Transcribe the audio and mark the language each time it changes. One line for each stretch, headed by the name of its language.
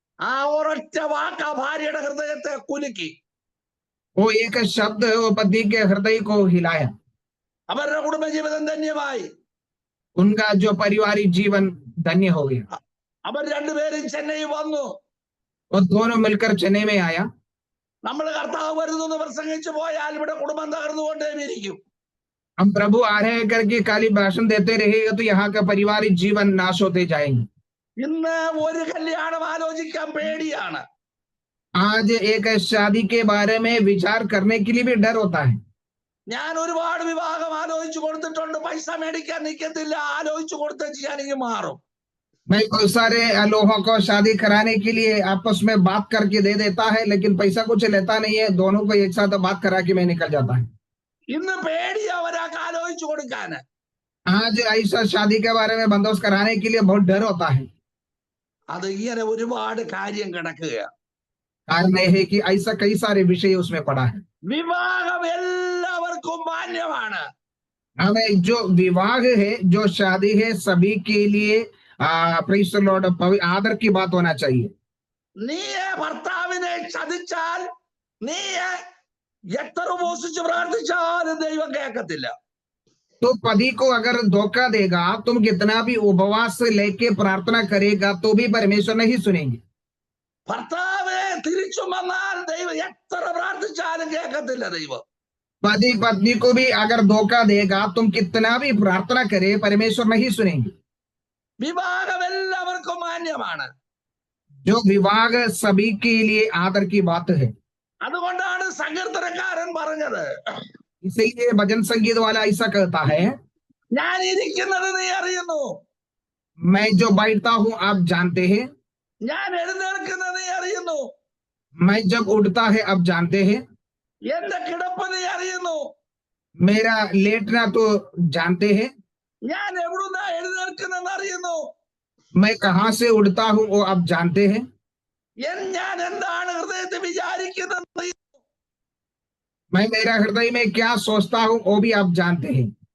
Malayalam: ആ ഒരൊറ്റ വാക്ക് ആ ഭാര്യയുടെ ഹൃദയത്തെ കുലുക്കി.
Hindi: वो एक शब्द वो पति के हृदय को हिलाया।
Malayalam: അവരുടെ കുടുംബജീവിതം ധന്യമായി.
Hindi: उनका जो पारिवारिक जीवन धन्य हो गया।
Malayalam: അവർ രണ്ടുപേരും ചെന്നൈ വന്നു.
Hindi: वो दोनों मिलकर चेन्नई में आया।
Malayalam: നമ്മൾ കർത്താവ് വരുന്നു പ്രസംഗിച്ചു പോയാൽ ഇവിടെ കുടുംബം തകർന്നുകൊണ്ടേയിരിക്കും.
Hindi: हम प्रभु आ रहे हैं करके खाली भाषण देते रहेगा तो यहाँ का पारिवारिक जीवन नाश होते जाएंगे।
Malayalam: ഇന്ന് ഒരു കല്യാണം ആലോചിക്കാൻ പേടിയാണ്.
Hindi: आज एक शादी के बारे में विचार करने के लिए भी डर होता है।
Malayalam: ഞാൻ ഒരുപാട് വിവാഹം ആലോചിച്ചു കൊടുത്തിട്ടുണ്ട്. പൈസ മേടിക്കാൻ നിൽക്കത്തില്ല, ആലോചിച്ചു കൊടുത്തേച്ച് ഞാനിങ്ങ് മാറും.
Hindi: मैं बहुत सारे लोगों को शादी कराने के लिए आपस में बात करके दे देता है, लेकिन पैसा कुछ लेता नहीं है, दोनों को एक साथ बात करा के मैं निकल जाता है।
Malayalam: ഇന്ന് പേടിയാ ഒരാൾക്ക് ആലോചിച്ചു കൊടുക്കാന്.
Hindi: आज ऐसा शादी के बारे में बंदोबस्त कराने के लिए बहुत डर होता है।
Malayalam: അത് ഇങ്ങനെ ഒരുപാട് കാര്യം കിടക്കുകയാണ്.
Hindi: कारण यह है कि ऐसा कई सारे विषय उसमें पड़ा है।
Malayalam: വിവാഹം എല്ലാവർക്കും മാന്യമാണ്.
Hindi: हमें जो विवाह है, जो शादी है, सभी के लिए
English: praise the Lord
Hindi: आदर की बात होना चाहिए।
Malayalam: നീ ഭർത്താവിനെ ചതിച്ചാൽ നീ എത്ര ഉപവസിച്ച് പ്രാർത്ഥിച്ചാലും ദൈവം കേൾക്കത്തില്ല.
Hindi: तो पति को अगर धोखा देगा, तुम कितना भी उपवास लेके प्रार्थना करेगा तो भी परमेश्वर नहीं सुनेंगे।
Malayalam: ഭർത്താവിനെ തിരിച്ചും വന്നാൽ ദൈവം എത്ര പ്രാർത്ഥിച്ചാലും കേൾക്കത്തില്ല ദൈവം.
Hindi: पति पत्नी को भी अगर धोखा देगा, तुम कितना भी प्रार्थना करे, परमेश्वर नहीं सुनेंगे।
Malayalam: വിവാഹം എല്ലാവർക്കും മാന്യമാണ്.
Hindi: जो विवाह सभी के लिए आदर की बात है।
Malayalam: അതുകൊണ്ടാണ് സങ്കീർത്തനക്കാരൻ പറഞ്ഞത്,
Hindi: इसीलिए भजन संगीत वाला ऐसा कहता है,
Malayalam: ഞാൻ ഇരിക്കുന്നത് നീ അറിയുന്നു,
Hindi: मैं जो बैठता हूं आप जानते हैं,
Malayalam: ഞാൻ എഴുന്നേൽക്കുന്നത് നീ അറിയുന്നു,
Hindi: मैं जब उठता है आप जानते हैं,
Malayalam: എന്റെ കിടപ്പ് നീ അറിയുന്നു,
Hindi: मेरा लेटना तो जानते हैं,
Malayalam: ഞാൻ എവിടുന്നാ എഴുന്നേൽക്കുന്നെന്ന് അറിയുന്നു,
Hindi: मैं कहां से उठता हूं वो आप जानते हैं,
Malayalam: ഞാൻ എന്താണ് ഹൃദയത്തിൽ വിചാരിക്കുന്നത്,
Hindi: मैं मेरा हृदय में क्या सोचता हूं वो भी आप जानते हैं।